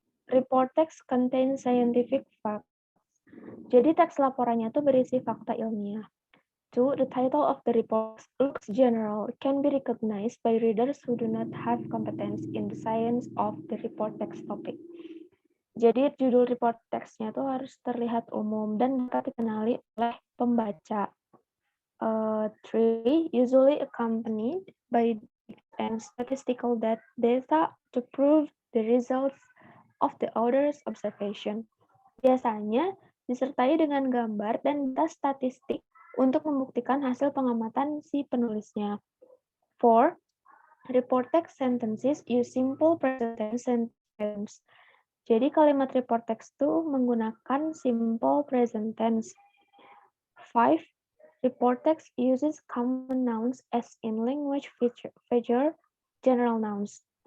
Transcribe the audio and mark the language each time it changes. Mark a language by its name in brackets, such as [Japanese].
[English] Report text contains scientific facts. [Indonesian] Jadi teks laporannya itu berisi fakta ilmiah. 2. [English] The title of the report looks general, can be recognized by readers who do not have competence in the science of the report text topic. [Indonesian] Jadi judul report text-nya itu harus terlihat umum dan dapat dikenali oleh pembaca. 3. [English] Usually accompanied by and statistical data to prove the results of the author's observation. [Indonesian] Biasanya disertai dengan gambar dan data statistik untuk membuktikan hasil pengamatan si penulisnya. 4. [English] Report text sentences use simple present tense sentences. [Indonesian] Jadi kalimat report text itu menggunakan simple present tense. 5. [English] Report text uses common nouns as in language feature general nouns.